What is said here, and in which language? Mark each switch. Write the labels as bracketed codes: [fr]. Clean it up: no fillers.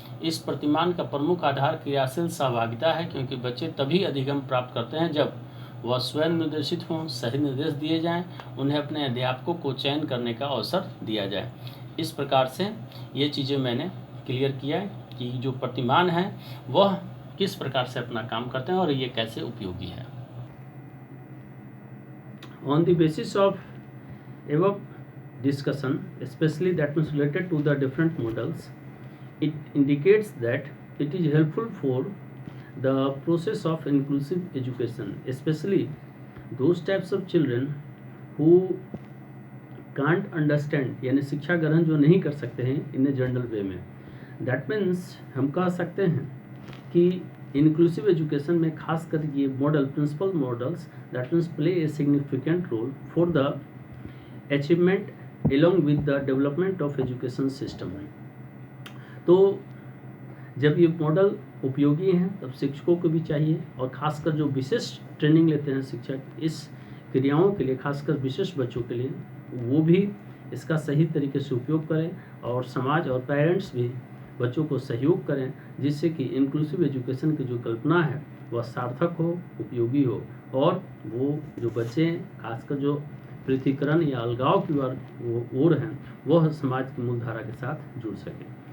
[hi] इस प्रतिमान का प्रमुख आधार क्रियाशील सहभागिता है, क्योंकि बच्चे तभी अधिगम प्राप्त करते हैं जब वह स्वयं निर्देशित हों, सही निर्देश दिए जाएं, उन्हें अपने अध्यापकों को चयन करने का अवसर दिया जाए। इस प्रकार से ये चीज़ें मैंने क्लियर किया है कि जो प्रतिमान है वह किस प्रकार से अपना काम करते हैं और ये कैसे उपयोगी है। [en] On the basis of above discussion, especially that was related to the different models, it indicates that it is helpful for the process of inclusive education, especially those types of children who can't understand, [hi] यानी शिक्षा ग्रहण जो नहीं कर सकते हैं in general वे में। [en] दैट मीन्स [hi] हम कह सकते हैं कि इंक्लूसिव एजुकेशन में खास कर ये model, [en] Principal models, that means play a significant role for the achievement along with the development of education system। [hi] तो जब ये मॉडल उपयोगी हैं तब शिक्षकों को भी चाहिए, और खासकर जो विशिष्ट ट्रेनिंग लेते हैं शिक्षक इस क्रियाओं के लिए, खासकर विशिष्ट बच्चों के लिए, वो भी इसका सही तरीके से उपयोग करें, और समाज और पेरेंट्स भी बच्चों को सहयोग करें, जिससे कि इंक्लूसिव एजुकेशन की जो कल्पना है वह सार्थक हो, उपयोगी हो, और वो जो बच्चे खासकर जो पृथकीकरण या अलगाव की ओर हैं वह समाज की मूलधारा के साथ जुड़ सके।